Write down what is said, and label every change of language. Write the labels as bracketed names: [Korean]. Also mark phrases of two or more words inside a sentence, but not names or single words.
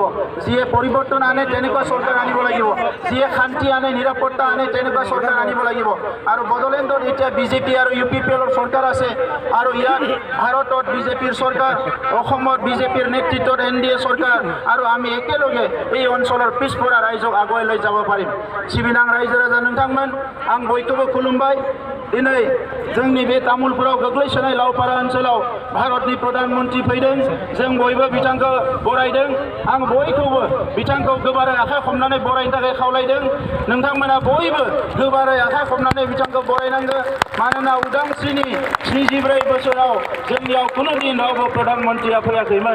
[Assamese] যিয়ে পৰিৱৰ্তন আনে তেনেকুৱা চৰকাৰ আনিব লাগিব, যিয়ে শান্তি আনে, নিৰাপত্তা আনে, তেনেকুৱা চৰকাৰ আনিব লাগিব। আৰু বড়োলেণ্ডত এতিয়া বিজেপি আৰু ইউপিপিএলৰ চৰকাৰ আছে, আৰু ইয়াত ভাৰতত বিজেপিৰ চৰকাৰ, অসমত বিজেপিৰ নেতৃত্বত এনডিএ চৰকাৰ, আৰু আমি একেলগে এই অঞ্চলৰ পিছপৰা ৰাইজক আগুৱাই লৈ যাব পাৰিম। [Bodo] सिबिनां रायजो राजा नोंथांमोन, आं बयखौबो खुलुमबाय। दिनै जोंनि बे तामुलपुराव गोग्लैसोनाय लावपारा ओनसोलाव भारतनि प्रधानमन्त्री फैदों, जों बयबो बिथांखौ बरायदों। आं बयखौबो बिथांखौ गोबारै आखाइ खबनानै बरायनो थाखाय खावलायदों। नोंथांमोना बयबो गोबारै आखाइ खबनानै बिथांखौ बरायनांगौ, मानोना उदांस्रिनि 74 बोसोराव जोंनियाव कुनु दिन रावबो प्रधानमन्त्रिया फैयाखैमोन।